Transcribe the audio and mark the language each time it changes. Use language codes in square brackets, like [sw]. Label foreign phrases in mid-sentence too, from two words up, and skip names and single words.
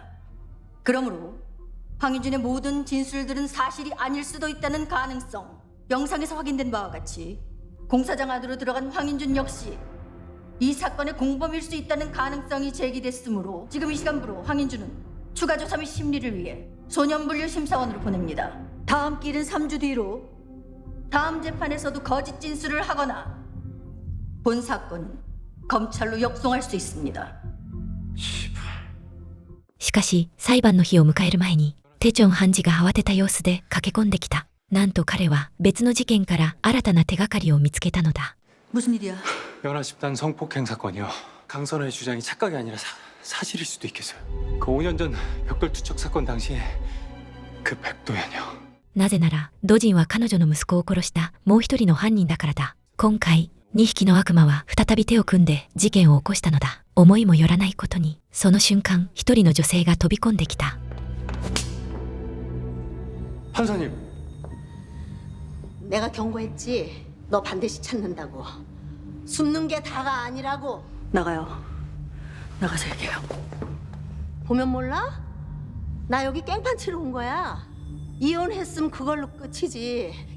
[ko] 그러므로 황인준의 모든 진술들은 사실이 아닐 수도 있다는 가능성, 영상에서 확인된 바와 같이 공사장 안으로 들어간 황인준 역시 이 사건의 공범일 수 있다는 가능성이 제기됐으므로 지금 이 시간부로 황인준은 추가 조사 및 심리를 위해 소년분류 심사원으로 보냅니다. 다음 길은 3주 뒤로 다음 재판에서도 거짓 진술을 하거나 본 사건은 검찰로 역송할 수 있습니다. [ja] しかし、裁判の日を迎える前に、テチョン判事が慌てた様子で駆け込んできた。なんと彼は別の事件から新たな手がかりを見つけたのだ。 [ko] 무슨 일이야? 연하 집단 성폭행 사건이요. 강선아의 주장이 착각이 아니라 사실일 수도 있겠어요. 그 5년 전 벽돌 투척 사건 당시에 그 백도현이요. [ja] なぜなら、ドジンは彼女の息子を殺したもう一人の犯人だからだ。今回、2匹の悪魔は再び手を組んで事件を起こしたのだ。思いもよらないことに、その瞬間、一人の女性が飛び込んできた。 [ko] 판사님. 내가 경고했지. 너 반드시 찾는다고. 숨는 게 다가 아니라고. 나가요. 나가서 얘기해요. 보면 몰라? 나 여기 깽판 치러 온 거야. 이혼했으면 그걸로 끝이지.